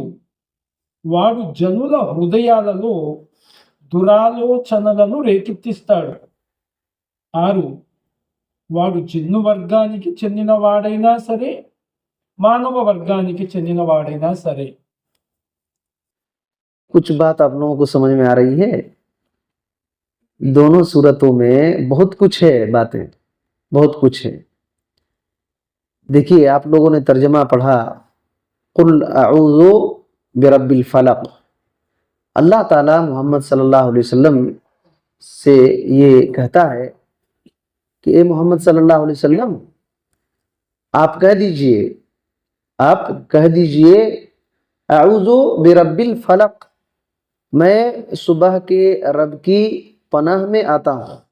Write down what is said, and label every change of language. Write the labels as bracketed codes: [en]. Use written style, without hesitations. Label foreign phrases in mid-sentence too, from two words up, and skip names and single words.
[te] వాడు జనుల హృదయాలలో దురాలోచనలను రేకెత్తిస్తాడు. 6. వాడు జిన్ను వర్గానికి చెందిన వాడైనా సరే, మానవ వర్గానికి చెందిన వాడైనా సరే. [ur] کچھ بات آپ لوگوں کو سمجھ میں آ رہی ہے؟ دونوں صورتوں میں بہت کچھ ہے، باتیں بہت کچھ ہے. دیکھیے آپ لوگوں نے ترجمہ پڑھا [ar] قل اعوذ برب الفلق. [ur] اللہ تعالیٰ محمد [ar] صلی اللہ علیہ وسلم [ur] سے یہ کہتا ہے کہ اے محمد [ar] صلی اللہ علیہ وسلم [ur] آپ کہہ دیجئے [ar] اعوذ برب الفلق، [ur] میں صبح کے رب کی پناہ میں آتا ہوں.